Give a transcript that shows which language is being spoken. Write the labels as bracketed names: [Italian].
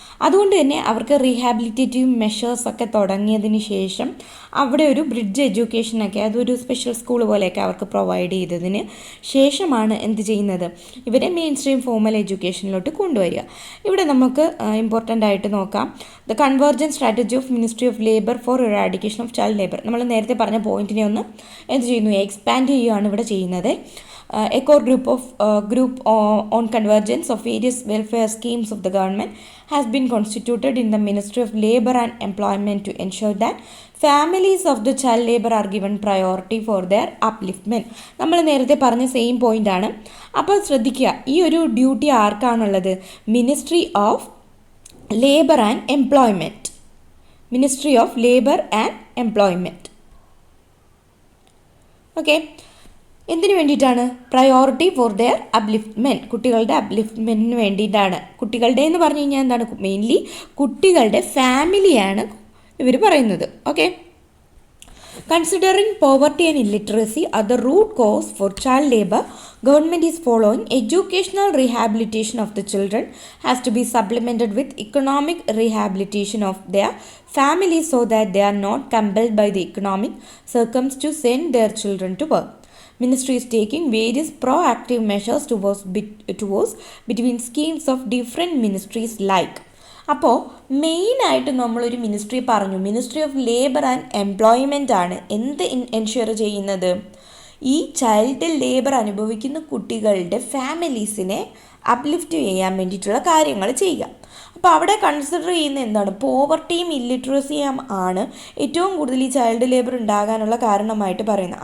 [Malayalam] അതുകൊണ്ട് തന്നെ അവർക്ക് റീഹാബിലിറ്റേറ്റീവ് മെഷേഴ്സൊക്കെ തുടങ്ങിയതിന് ശേഷം അവിടെ ഒരു ബ്രിഡ്ജ് എഡ്യൂക്കേഷനൊക്കെ, അതൊരു സ്പെഷ്യൽ സ്കൂൾ പോലെയൊക്കെ അവർക്ക് പ്രൊവൈഡ് ചെയ്തതിന് ശേഷമാണ് എന്ത് ചെയ്യുന്നത്, ഇവരെ മെയിൻ സ്ട്രീം ഫോർമൽ എഡ്യൂക്കേഷനിലോട്ട് കൊണ്ടുവരിക. ഇവിടെ നമുക്ക് ഇമ്പോർട്ടൻ്റ് ആയിട്ട് നോക്കാം [English] The convergence strategy of ministry of labour for eradication of child labour. [Malayalam] നമ്മൾ നേരത്തെ പറഞ്ഞ പോയിന്റിനെ ഒന്ന് എന്ത് ചെയ്യുന്നു, എക്സ്പാൻഡ് ചെയ്യുകയാണ് ഇവിടെ ചെയ്യുന്നത്. [English] A core group on convergence of various welfare schemes of the government has been constituted in the Ministry of Labour and Employment to ensure that families of the child labour are given priority for their upliftment. [Malayalam] നമ്മൾ നേരത്തെ പറഞ്ഞ same point ആണ്. അപ്പോൾ ശ്രദ്ധിക്കുക, ഈ ഒരു duty ആർക്കാണുള്ളത്? [English] Ministry of labour and employment. Ministry of labour and employment. [Malayalam] Okay, എന്തിനു വേണ്ടിയിട്ടാണ്? [English] priority for their upliftment, [Malayalam] കുട്ടികളുടെ അപ്ലിഫ്റ്റ്മെൻറ്റിന് വേണ്ടിയിട്ടാണ്. കുട്ടികളുടെ എന്ന് പറഞ്ഞു കഴിഞ്ഞാൽ എന്താണ്? മെയിൻലി കുട്ടികളുടെ ഫാമിലിയാണ് ഇവർ പറയുന്നത്. [English] Okay, considering poverty and illiteracy are the root cause for child labour, government is following educational rehabilitation of the children has to be supplemented with economic rehabilitation of their families so that they are not compelled by the economic circumstances to send their children to work. Ministry is taking various proactive measures towards between schemes of different ministries like. [Malayalam] അപ്പോൾ മെയിനായിട്ട് നമ്മളൊരു ministry പറഞ്ഞു, ministry of labour and employment ആണ് എന്ത് ensure ചെയ്യുന്നത്? ഈ child labour അനുഭവിക്കുന്ന കുട്ടികളുടെ ഫാമിലീസിനെ അപ്ലിഫ്റ്റ് ചെയ്യാൻ വേണ്ടിയിട്ടുള്ള കാര്യങ്ങൾ ചെയ്യുക. അപ്പോൾ അവിടെ കൺസിഡർ ചെയ്യുന്ന എന്താണ്? പോവർട്ടിയും ഇല്ലിറ്ററസിയും ആണ് ഏറ്റവും കൂടുതൽ ഈ ചൈൽഡ് ലേബർ ഉണ്ടാകാനുള്ള കാരണമായിട്ട് പറയുന്നത്.